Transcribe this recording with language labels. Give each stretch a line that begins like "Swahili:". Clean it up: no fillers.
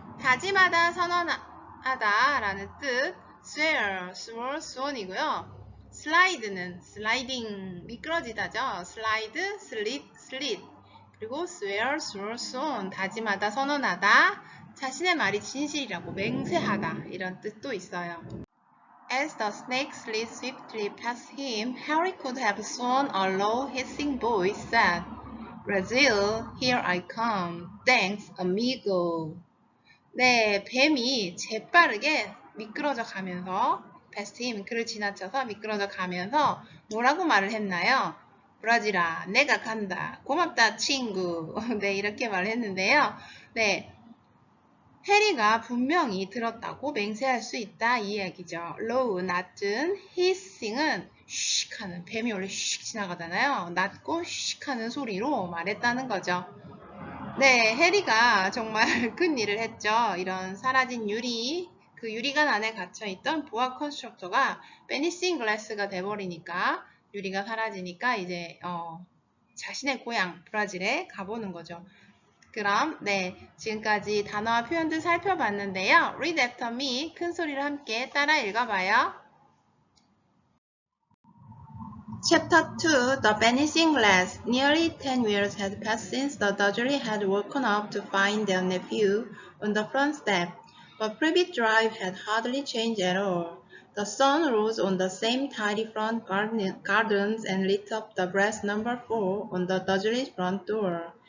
Korean: 다짐하다, 선언하다 라는 뜻 swear, swore, sworn이고요. 슬라이드는 슬라이딩, 미끄러지다죠. 슬라이드, 슬릿. 그리고 swear, swore, sworn, 다짐하다, 선언하다, 자신의 말이 진실이라고 맹세하다 이런 뜻도 있어요.
English: As the snake slid swiftly past him, Harry could have sworn a low, hissing voice said, Brazil, here I come. Thanks, amigo.
Korean: 네, 뱀이 재빠르게 미끄러져 가면서
English: past him,
Korean: 그를 지나쳐서 미끄러져 가면서 뭐라고 말을 했나요? 브라질아, 내가 간다. 고맙다, 친구. 네, 이렇게 말을 했는데요. 네. 해리가 분명히 들었다고 맹세할 수 있다 이 이야기죠. low, 낮은, hissing은 슉 하는, 뱀이 원래 슉 지나가잖아요. 낮고 슉 하는 소리로 말했다는 거죠. 네, 해리가 정말 큰 일을 했죠. 이런 사라진 유리, 그 유리관 안에 갇혀있던 보아 컨스트럭터가 베니싱 글래스가 돼버리니까 유리가 사라지니까 이제 자신의 고향 브라질에 가보는 거죠. 그럼 지금까지 단어와 표현들 살펴봤는데요.
English: Read after me,
Korean: 큰 소리로 함께 따라 읽어봐요.
English: Chapter 2, The Vanishing Glass. Nearly 10 years had passed since the Dudley had woken up to find their nephew on the front step. But Privet Drive had hardly changed at all. The sun rose on the same tidy front gardens and lit up the brass number 4 on the Dudley's front door.